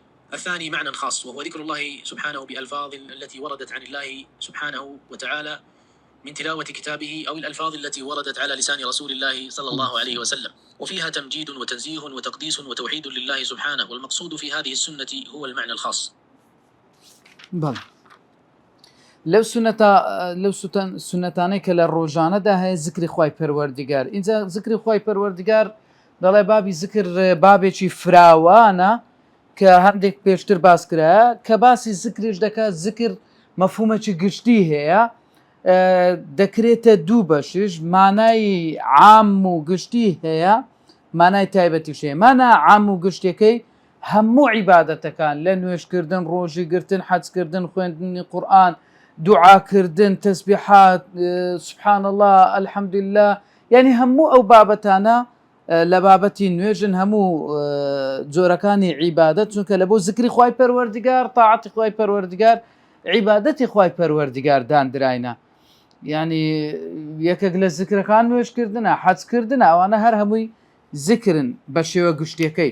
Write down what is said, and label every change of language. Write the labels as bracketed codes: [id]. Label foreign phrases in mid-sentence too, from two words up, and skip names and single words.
[ar] الثاني معنى خاص، وهو ذكر الله سبحانه بألفاظ التي وردت عن الله سبحانه وتعالى من تلاوة كتابه، أو الألفاظ التي وردت على لسان رسول الله صلى الله عليه وسلم، وفيها تمجيد وتنزيه وتقديس وتوحيد لله سبحانه. والمقصود في هذه السنة هو المعنى الخاص. بل. [ckb] لو سنتانەی کە لە ڕۆژانەدا هەیە زیکری خوای پەروەردگار. اینجا زیکری خوای پەروەردگار دەڵێ بابی زیکر بابێکی فراوانە کە هەندێک پێشتر باس کرایە، کە باسی زیکریش دەکات. زیکر مەفهومێکی گشتی هەیە، دەکرێتە دوو بەشش، مانای عام و گشتی هەیە، مانای تایبەتیش هەیە. مانای عام و گشتەکەی هەموو عیبادەتەکان، لە نوێشکردن، ڕۆژی گرتن، حەجکردن، خوێندنی قورئان، دوعاکردن، تەسبیحات، [ar] سبحان الله، الحمد لله، [ckb] یعنی هەموو ئەو بابەتانە لە بابەتی نوێژن، هەموو جۆرەکانی عیبادەت، چونکە لە بۆ زیکری خوای پەروەردگار، تاعەتی خوای پەروەردگار، عیبادەتی خوای پەروەردگار دانراینە. یعنی یەکێک لە زیکرەکان نوێژکردنە، حەجکردنە، ئەوانە هەر هەمووی زیکرن بە شێوە گشتیەکەی.